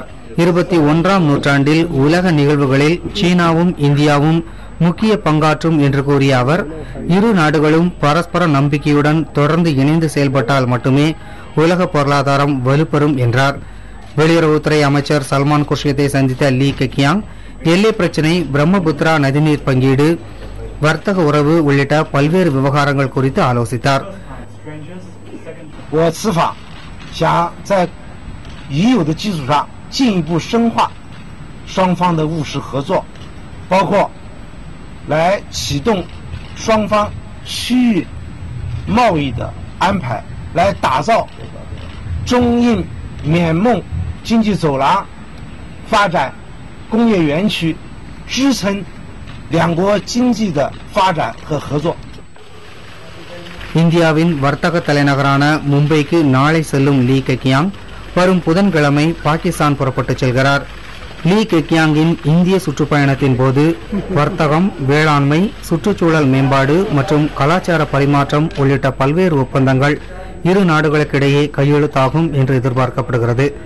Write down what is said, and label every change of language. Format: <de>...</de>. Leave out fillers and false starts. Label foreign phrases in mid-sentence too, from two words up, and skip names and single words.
<ta>21ஆம் நூற்றாண்டில் உலக நிகழ்வுகளில் சீனாவும் இந்தியாவும் முக்கிய பங்காற்றும் என்று கூறிய அவர், இரு நாடுகளும் பரஸ்பர நம்பிக்கையுடன் தொடர்ந்து இணைந்து செயல்பட்டால் மட்டுமே உலக பொருளாதாரம் வலுப்பெறும் என்றார். வெளியுறவுத்துறை அமைச்சர் சல்மான் குர்ஷித்தை சந்தித்த லீ கெகியாங் எல்லை பிரச்சினை, பிரம்மபுத்திரா நதிநீர் பங்கீடு, வர்த்தக உறவு உள்ளிட்ட பல்வேறு விவகாரங்கள் குறித்து ஆலோசித்தார்.</ta> <zh>我此访想在已有的基础上进一步深化双方的务实合作，包括来启动双方区域贸易的安排，来打造中印缅孟经济走廊，发展工业园区，支撑两国经济的发展和合作。</zh> <ta>இந்தியாவின் வர்த்தக தலைநகரான மும்பைக்கு நாளை செல்லும் லீ கெகியாங் வரும் புதன்கிழமை பாகிஸ்தான் புறப்பட்டுச் செல்கிறார். லீ கெகியாங்கின் இந்திய சுற்றுப்பயணத்தின் போது வர்த்தகம், வேளாண்மை, சுற்றுச்சூழல் மேம்பாடு மற்றும் கலாச்சார பரிமாற்றம் உள்ளிட்ட பல்வேறு ஒப்பந்தங்கள் இரு நாடுகளுக்கிடையே கையெழுத்தாகும் என்று எதிர்பார்க்கப்படுகிறது.</ta>